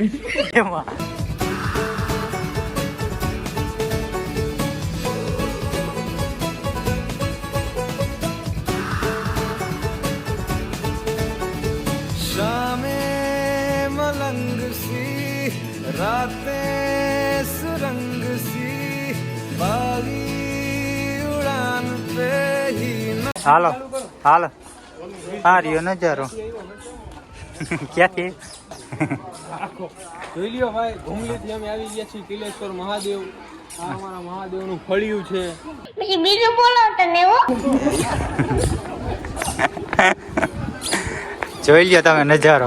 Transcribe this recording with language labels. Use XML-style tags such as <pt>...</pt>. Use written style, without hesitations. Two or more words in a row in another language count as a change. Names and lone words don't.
<gu>એમાં</gu> <hi>शामे मलंग सी राते सुरंग सी बागी उड़ान पे ही</hi> <gu>હાલો હાલો. આ રહ્યો નજારો. ક્યાંથી જોઈ લ્યો ભાઈ, ઘુમલીથી અમે આવી ગયા છીએ કિલેશ્વર મહાદેવ. આ અમારા મહાદેવનું ફળિયું છે. પછી બીજું બોલો તને હો. જોઈ લ્યો તમે નજારો.</gu>